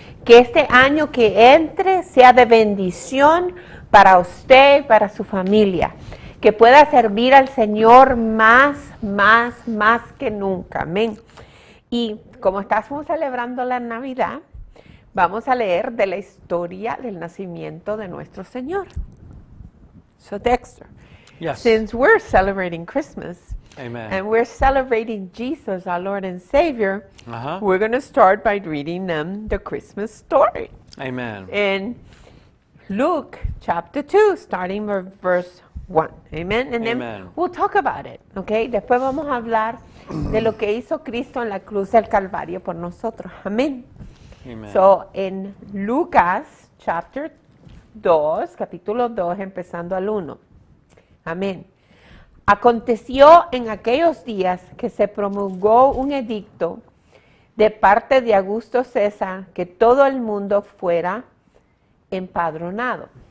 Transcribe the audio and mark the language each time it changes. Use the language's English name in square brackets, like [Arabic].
[Spanish] Que este año que entre sea de bendición para usted y para su familia. Que pueda servir al Señor más que nunca. Amén. Y como estamos celebrando la Navidad, vamos a leer de la historia del nacimiento de nuestro Señor. [English] So Dexter, Yes. since we're celebrating Christmas Amen. and we're celebrating Jesus, our Lord and Savior, Uh-huh. we're going to start by reading them the Christmas story. Amen. In Luke chapter 2, starting with verse 1. Amen. And then Amen. we'll talk about it. Okay. [Spanish] Después vamos a hablar de lo que hizo Cristo en la cruz del Calvario por nosotros. Amén. [English] Amen. [Spanish] So, en Lucas [English] chapter 2, [Spanish] capítulo 2, empezando al 1. Amén. Aconteció en aquellos días que se promulgó un edicto de parte de Augusto César que todo el mundo fuera empadronado.